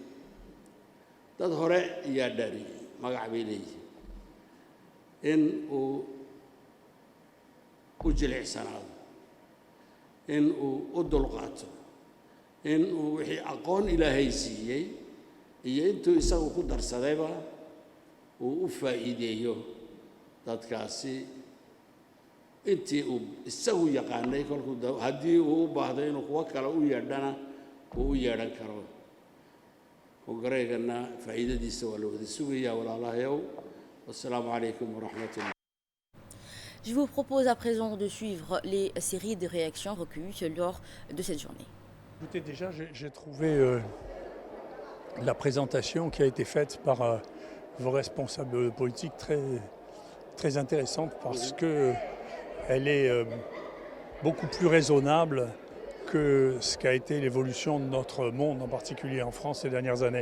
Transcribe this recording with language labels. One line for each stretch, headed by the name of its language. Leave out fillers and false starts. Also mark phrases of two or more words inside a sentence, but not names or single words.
Somali: dad hore ayaa dhaariyay magac bay leeyihiin in uu u jilicsanaado in uu u dulqaato in uu wixii aqoon ilaahay siiyey iyo intuu isagu ku darsadayba uu u faa'iideeyo dadkaasi intii uu isagu yaqaanay kolkuu haddii uu u baahdo inuu kuwa kale u yeedhana uu u yeedhan karo kongareegana faa'iidadiisa waa la wada sugayaa walaalahayow
Arabic: والسلام عليكم ورحمة الله.
French: Je vous propose à présent de suivre les séries de réactions recueillies lors de cette journée. Écoutez, déjà, j'ai trouvé la présentation qui a été faite par vos responsables politiques très intéressante parce qu'elle est beaucoup plus raisonnable que ce qu'a été l'évolution de notre monde, en particulier en France ces dernières années.